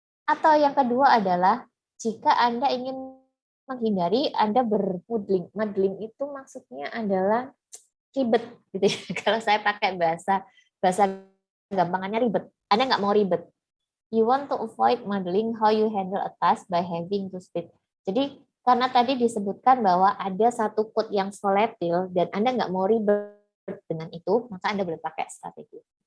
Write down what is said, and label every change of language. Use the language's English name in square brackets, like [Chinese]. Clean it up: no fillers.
[Indonesian] Atau yang kedua adalah jika Anda ingin menghindari Anda bermodeling. Modeling itu maksudnya adalah ribet gitu ya. Kalau saya pakai bahasa gampangannya ribet. Anda nggak mau ribet. [English] You want to avoid modeling how you handle a task by having to speed. [Indonesian] Jadi karena tadi disebutkan bahwa ada satu code yang volatile dan Anda nggak mau ribet dengan itu, maka Anda boleh pakai strategi.